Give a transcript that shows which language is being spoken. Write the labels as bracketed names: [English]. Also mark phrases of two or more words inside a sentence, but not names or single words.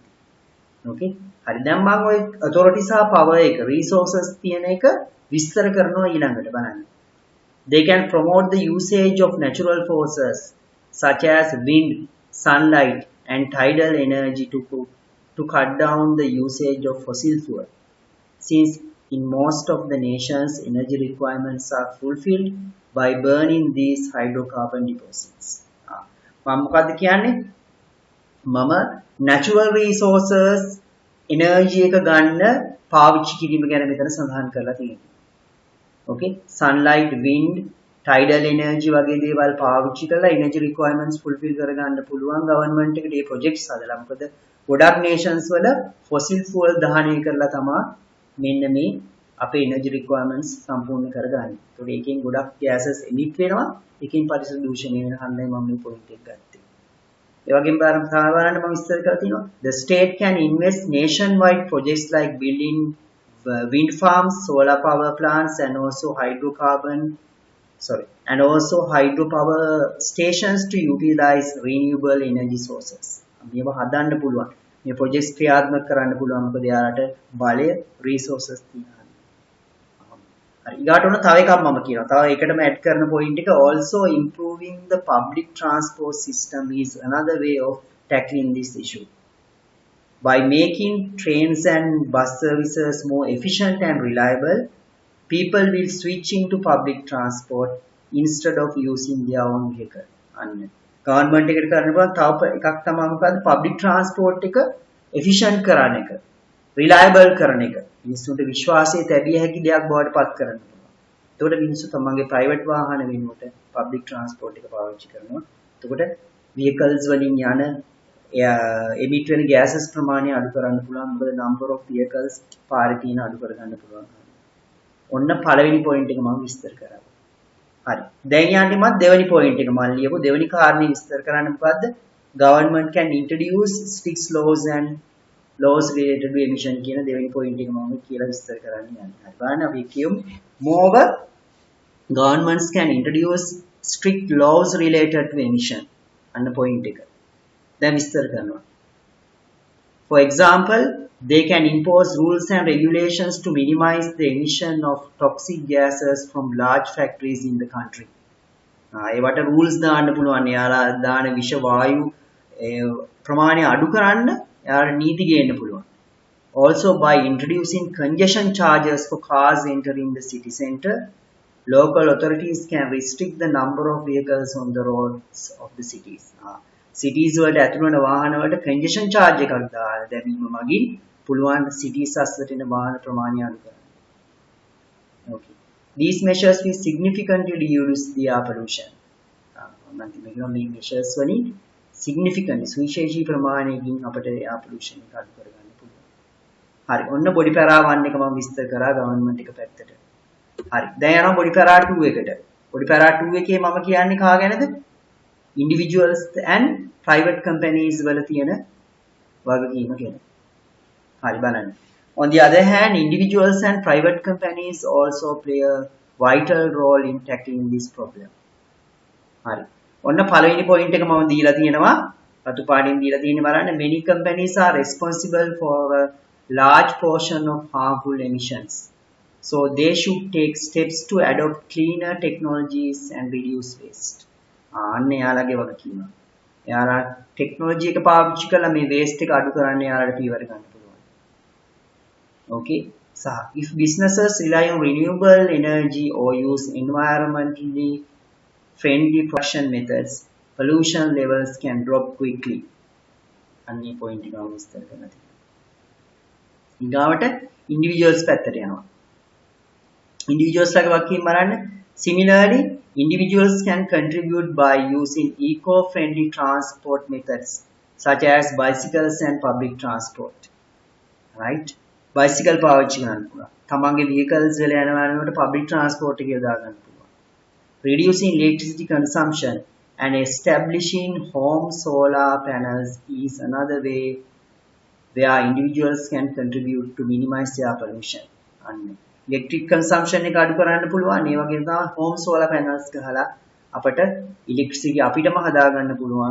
[Sinhala] okay හරි දැන් මම ওই authority සහ power එක resources තියෙන එක විස්තර කරනවා ඊළඟට බලන්න. [English] They can promote the usage of natural forces such as wind, sunlight and tidal energy to cut down the usage of fossil fuel. Since in most of the nations energy requirements are fulfilled by burning these hydrocarbon deposits. [Sinhala] මම මොකද්ද කියන්නේ? මම [English] natural resources [Sinhala] energy එක ගන්න පාවිච්චි කිරීම ගැන මෙතන සඳහන් කරලා තියෙනවා. okay [English] sunlight wind tidal energy [Sinhala] වගේ දේවල් පාවිච්චි කරලා [English] energy requirements fulfill [Sinhala] කරගන්න පුළුවන් government එකට මේ projects හදලා. මොකද ගොඩක් nations වල fossil fuel දහනය කරලා තමයි මෙන්න මේ අපේ [English] energy requirements [Sinhala] සම්පූර්ණ කරගන්නේ. ඒතකොට ඒකෙන් ගොඩක් gases emit වෙනවා. ඒකෙන් පරිසර දූෂණය වෙන හන්දයි මම මේ point එක ගත්තේ. ඒ වගේම බලන්න මම විස්තර කරලා තියෙනවා. [English] The state can invest nationwide projects like building wind farms, solar power plants and also hydropower stations to utilize renewable energy sources. [Sinhala] මේව හදන්න පුළුවන්. මේ projects ක්‍රියාත්මක කරන්න පුළුවන්. මොකද යාලට බලය resources තියෙනවා. හරි ඊගාට උන තව එකක් මම කියනවා. තව එකටම add කරන point එක [English] also improving the public transport system is another way of tackling this issue. By making trains and bus services more efficient and reliable, people will switch into public transport instead of using their own vehicle. And government [Sinhala] එකට කරන්න පුළුවන් තව එකක් තමයි මොකද්ද [English] public transport [Sinhala] එක efficient කරන එක, reliable කරන එක. මිනිස්සුන්ට විශ්වාසය තැබිය හැකි දෙයක් බවට පත් කරන්න පුළුවන්. එතකොට මිනිස්සු තමන්ගේ private වාහන වෙනුවට [English] public transport [Sinhala] එක පාවිච්චි කරනවා. එතකොට vehicles වලින් යන emit වෙන gases ප්‍රමාණය අඩු කරන්න පුළුවන්. මොකද [English] number of vehicles [Sinhala] පාරේ තියෙන අඩු කර ගන්න පුළුවන්. ඔන්න පළවෙනි පොයින්ට් එක මම විස්තර කරා. හරි. දැන් යන්නේමත් දෙවෙනි පොයින්ට් එක මම ලියපු දෙවෙනි කාරණේ විස්තර කරන්න මොකද්ද? [English] Government can introduce strict laws and laws related to emission [Sinhala] කියන දෙවෙනි පොයින්ට් එක මම කියලා විස්තර කරන්න යන්නේ. හරි. බලන්න අපි කියමු. [English] Moreover, governments can introduce strict laws related to emission. [Sinhala] අන්න පොයින්ට් එක. දැන් විස්තර කරනවා. [English] For example, they can impose rules and regulations to minimize the emission of toxic gases from large factories in the country. [Sinhala] ඒවට rules දාන්න පුළුවන්. යාලා දාන විෂ වායු ප්‍රමාණය අඩු කරන්න යාලා නීති ගේන්න පුළුවන්. [English] Also by introducing congestion charges for cars entering the city center, local authorities can restrict the number of vehicles on the roads of the cities. [Sinhala] Cities වලට ඇතුළු වෙන වාහන වලට [English] congestion charge [Sinhala] එකක් දාලා දැමීම මගින් පුළුවන් cities අස්සට එන වාහන ප්‍රමාණය අඩු කරන්න. Okay. [English] These measures will significantly reduce the air pollution. [Sinhala] මම කියනවා මේ measures වලින් significantly සුවිශේෂී ප්‍රමාණයකින් අපිට [English] air pollution [Sinhala] එක අඩු කරගන්න පුළුවන්. හරි. ඔන්න [English] body para [Sinhala] 1 එක මම විස්තර කරා government එක පැත්තට. හරි. දැන් යනවා [English] body para [Sinhala] 2 එකට. [English] body para [Sinhala] 2 එකේ මම කියන්නේ කා ගැනද? [English] Individuals and private companies [Sinhala] වල තියෙන වගකීම ගැන. හරි බලන්න. [English] On the other hand, individuals and private companies also play a vital role in tackling this problem. [Sinhala] හරි. ඔන්න පළවෙනි පොයින්ට් එක මම දීලා තියෙනවා. රතු පාටින් දීලා තියෙන්නේ බලන්න. [English] Many companies are responsible for a large portion of harmful emissions. So they should take steps to adopt cleaner technologies and reduce waste. [Sinhala] අන්න යාළගේ වගකීම. යාලා ටෙක්නොලොජි එක පාවිච්චි කරලා මේ waste එක අඩු කරන්න යාළට පියවර ගන්න පුළුවන්. Okay. [English] So if businesses rely on renewable energy or use environmentally friendly production methods, pollution levels can drop quickly. [Sinhala] අන්නේ පොයින්ට් එක මම විස්තර කරලා තියෙනවා. ඊගාවට individuals පැත්තට යනවා. individuals ලගේ වගකීම් බලන්න. [English] Similarly, individuals can contribute by using eco-friendly transport methods such as bicycles and public transport. Right? Bicycle [Sinhala] පාවිච්චි කරන්න පුළුවන්. තමන්ගේ vehicles වල යනවාට [English] public transport [Sinhala] එක යොදා ගන්න පුළුවන්. [English] Reducing electricity consumption and establishing home solar panels is another way where individuals can contribute to minimize air pollution. Electric consumption [Sinhala] එක අඩු කරන්න පුළුවන්. ඒ වගේම තමයි [English] home solar panels [Sinhala] ගහලා අපට electricity අපිටම හදා ගන්න පුළුවන්.